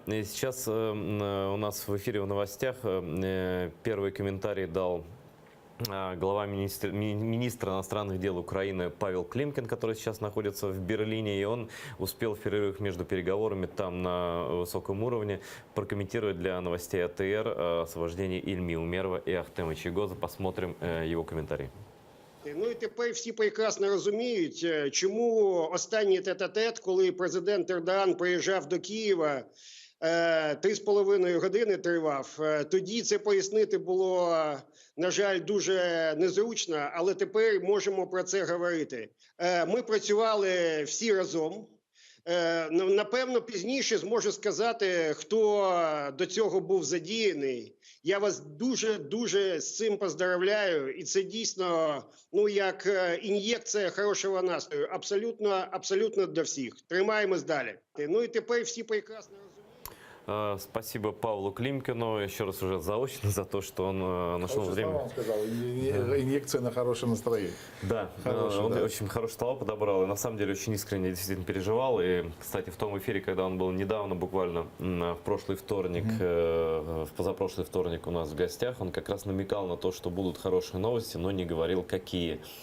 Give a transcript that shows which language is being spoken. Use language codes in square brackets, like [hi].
[ru] И сейчас у нас в эфире в новостях первый комментарий дал глава министра иностранных дел Украины Павел Климкин, который сейчас находится в Берлине, и он успел в перерывах между переговорами там на высоком уровне прокомментировать для новостей АТР освобождение Ильми Умерова и Ахтема Чийгоза. Посмотрим его комментарий. [uk] Ну і тепер всі прекрасно розуміють, чому останній тет-а-тет, коли президент Ердоган приїжджав до Києва, 3,5 години тривав. Тоді це пояснити було, на жаль, дуже незручно, але тепер можемо про це говорити. Ми працювали всі разом. Напевно, пізніше зможу сказати, хто до цього був задіяний. Я вас дуже з цим поздравляю. І це дійсно, ну, як ін'єкція хорошого настрою. Абсолютно для всіх. Тримаємось далі. Ну і тепер всі прекрасно розуміють. [ru] Спасибо Павлу Климкину еще раз уже заочно за то, что он нашел время. Он сказал, инъекция на хорошее настроение. Да, он очень хорошие слова подобрал и на самом деле очень искренне действительно переживал. И, кстати, в том эфире, когда он был недавно, буквально в прошлый вторник, в позапрошлый вторник у нас в гостях, он как раз намекал на то, что будут хорошие новости, но не говорил какие.